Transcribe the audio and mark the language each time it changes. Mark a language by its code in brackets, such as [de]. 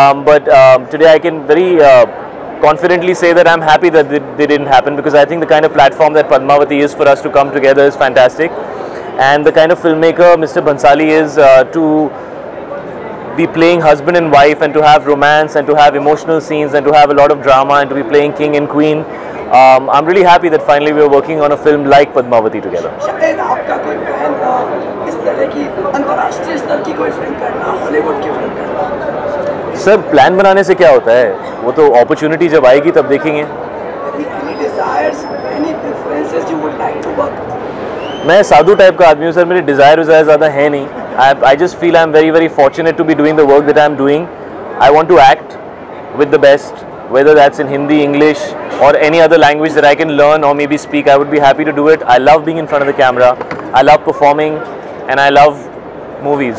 [en] But today I can very confidently say that I'm happy that they didn't happen, because I think the kind of platform that Padmavati is for us to come together is fantastic, and the kind of filmmaker Mr. Bhansali is to be playing husband and wife, and to have romance, and to have emotional scenes, and to have a lot of drama, and to be playing king and queen. I'm really happy that finally we are working on a film like Padmavati together. [hi] शायद आपका कोई plan इस तरह की अंतर्राष्ट्रीय स्तर की कोई फिल्म करना, हॉलीवुड की फिल्म करना? सर, प्लान बनाने से क्या होता है? वो तो अपॉर्चुनिटी जब आएगी तब देखेंगे. [en] Any desires, any preferences you would like to work? [hi] मैं साधु टाइप का आदमी हूँ सर, मेरे डिज़ायर ज़्यादा है नहीं. [en] I just feel I'm very, very fortunate to be doing the work that I'm doing. I want to act with the best, whether that's in Hindi, English, or any other language that I can learn or maybe speak. I would be happy to do it. I love being in front of the camera. I love performing, and I love movies.